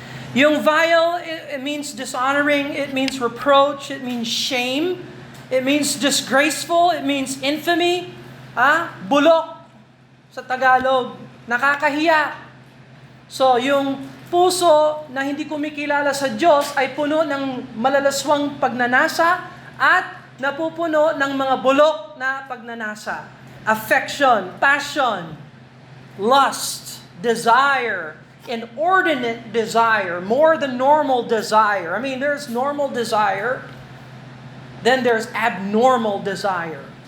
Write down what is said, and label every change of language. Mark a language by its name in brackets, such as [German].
[English] Yung vile, it means dishonoring, it means reproach, it means shame, it means disgraceful, it means infamy, [Filipino] bulok sa Tagalog, nakakahiya. So, yung puso na hindi kumikilala sa Diyos ay puno ng malalaswang pagnanasa at napupuno ng mga bulok na pagnanasa. [English] Affection, passion, lust, desire, inordinate desire, more than normal desire. I mean, there's normal desire, then there's abnormal desire.